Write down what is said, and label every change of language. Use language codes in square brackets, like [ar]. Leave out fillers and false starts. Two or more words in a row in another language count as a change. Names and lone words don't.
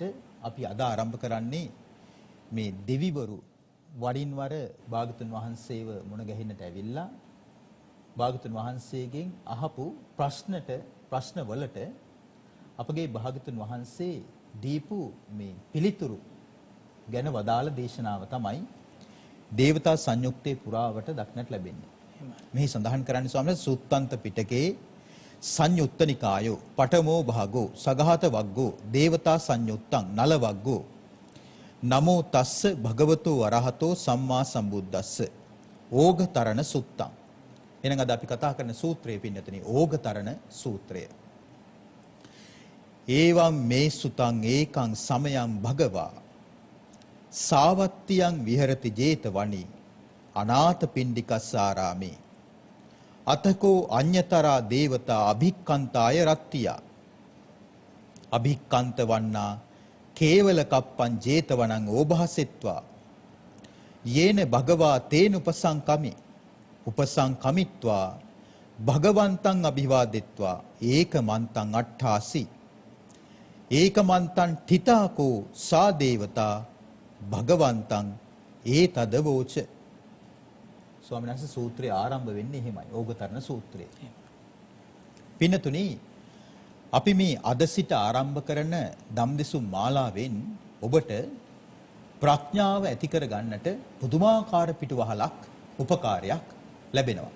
[si] අපි අද ආරම්භ කරන්නේ මේ දෙවිවරු වරින් වර භාගතුන් වහන්සේව මුණ ගැහෙන්නට ඇවිල්ලා භාගතුන් වහන්සේගෙන් අහපු ප්‍රශ්නවලට අපගේ භාගතුන් වහන්සේ දීපු මේ පිළිතුරු ගැන වදාළ දේශනාව තමයි දේවතා සංයුක්තේ පුරාවට දක්නට ලැබෙන්නේ. මෙහි සඳහන් කරන්නේ ස්වාමීන් වහන්සේ [pi] සුත්තන්ත පිටකේ සංයුත්ත නිකායෝ පඨමෝ භාගෝ සගහත වග්ගෝ දේවතා සංයුත්තං නල වග්ගෝ නමෝ තස්ස භගවතෝ අරහතෝ සම්මා සම්බුද්දස්ස ඕඝතරණ සුත්තං. [si] එහෙනම් අද අපි කතා කරන සූත්‍රයේ පින්නතනේ ඕඝතරණ සූත්‍රය. [pi] ඒවම් මේ සුතං ඒකං සමයං භගවා සාවත්තියං විහෙරති 제තවනි අනාථ පිණ්ඩිකස්සාරාමේ අතකෝ අඤ්‍යතරා දේවතා අභික්කන්තාය රත්තියා අභික්කන්ත වන්නා කේවල කප්පං 제තවනං ඕභාසෙත්වා යේන භගවා තේන උපසංකමිත්වා භගවන්තං අභිවාදෙත්වා ඒකමන්තං අට්ඨාසි ඒකමන්තං තිතාකෝ සා දේවතා භගවන්තං ඒතදවෝච. [si] ස්වාමීන් වහන්සේ සූත්‍රය ආරම්භ වෙන්නේ එහෙමයි. ඕඝතරණ සූත්‍රය. පින්නතුනි අපි මේ අද සිට ආරම්භ කරන ධම්දෙසුම් මාලාවෙන් ඔබට ප්‍රඥාව ඇති කර ගන්නට පුදුමාකාර පිටුවහලක් උපකාරයක් ලැබෙනවා.